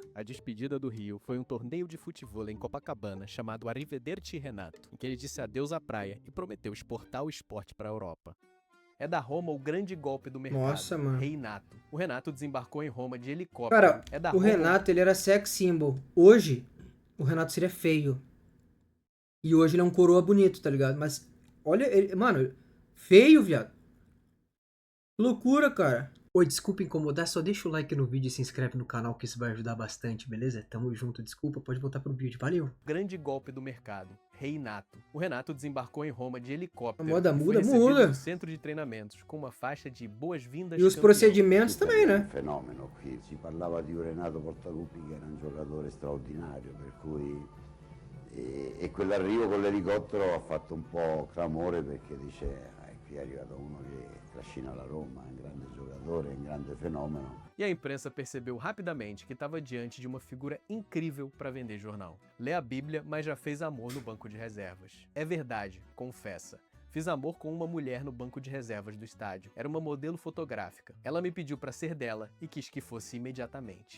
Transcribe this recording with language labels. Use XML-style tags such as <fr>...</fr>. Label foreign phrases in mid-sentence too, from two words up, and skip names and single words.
<pt>A despedida do Rio foi um torneio de futevôlei em Copacabana chamado Arrivederci Renato, em que ele disse adeus à praia e prometeu exportar o esporte para a Europa. É da Roma o grande golpe do mercado. Nossa, mano. Reinato. O Renato desembarcou em Roma de helicóptero. Cara, É da o Roma Renato, ele era sex symbol. Hoje, o Renato seria feio. E hoje ele é um coroa bonito, tá ligado? Mas, olha, ele, mano, feio, viado. Que loucura, cara. Oi, desculpa incomodar, só deixa o like no vídeo e se inscreve no canal que isso vai ajudar bastante, beleza? Tamo junto, desculpa, pode voltar pro vídeo, valeu! Grande golpe do mercado. Reinato. O Renato desembarcou em Roma de A helicóptero moda e foi muda, recebido muda! no centro de treinamentos com uma faixa de boas-vindas E os campeão. procedimentos também,</pt> <it>Un</it> <pt>né?</pt> <it>fenomeno qui, si parlava di un Renato Portaluppi che era un giocatore straordinario, per cui e quell'arrivo con l'elicottero ha fatto un po' clamore perché dice qui è arrivato uno che trascina la Roma, è un grande giocatore, è un grande fenomeno.</it> <pt>E a imprensa percebeu rapidamente que estava diante de uma figura incrível para vender jornal. Lê a Bíblia, mas já fez amor no banco de reservas. É verdade, confessa. Fiz amor com uma mulher no banco de reservas do estádio. Era uma modelo fotográfica. Ela me pediu para ser dela e quis que fosse imediatamente.</pt>